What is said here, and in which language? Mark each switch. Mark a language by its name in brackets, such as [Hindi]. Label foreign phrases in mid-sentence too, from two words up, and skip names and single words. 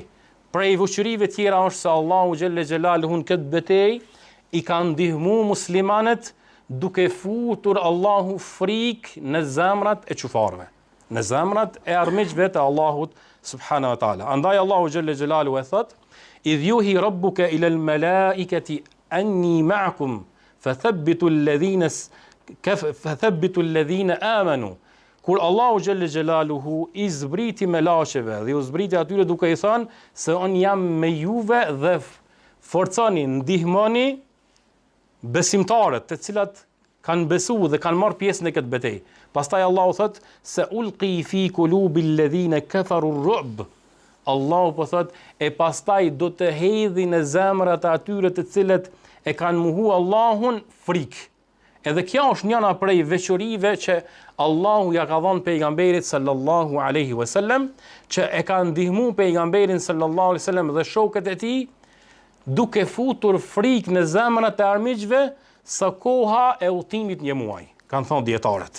[Albanian] Prej veçorive tjera është se Allahu [Arabic] جل جلاله [Albanian] në këtë betejë i ka ndihmuar muslimanët duke futur Allahu frikë në zemrat e kufarëve, në zemrat e armiqve të Allahut [Arabic] سبحانه وتعالى. [Albanian] Andaj Allahu [Arabic] جل جلاله [Albanian] e thot: [Arabic] "إذ يوحي ربك إلى الملائكة أني معكم فثبتوا الذين آمنوا." [Albanian] Kur Allahu [Arabic] جل جلاله [Albanian] i zbriti melaqeve dhe u zbriti atyre duke i thënë se unë jam me juve dhe forconi, ndihmoni besimtarët të cilat kanë besuar dhe kanë marrë pjesë në këtë betejë. Pastaj Allahu thot se [Arabic] ألقي في قلوب الذين كفروا الرعب. [Albanian] Allahu po thot e pastaj do të hedhi në zemrat e atyre të cilët e kanë mohu Allahun frikë. Edhe kjo është njëra prej veçorive që Allahu ja ka dhënë pejgamberit [Arabic] صلى الله عليه وسلم, [Albanian] që e ka ndihmuar pejgamberin [Arabic] صلى الله عليه وسلم [Albanian] dhe shokët e tij duke futur frikë në zemrat e armiqve sa koha e udhimit një muaj, kanë thënë dietarët.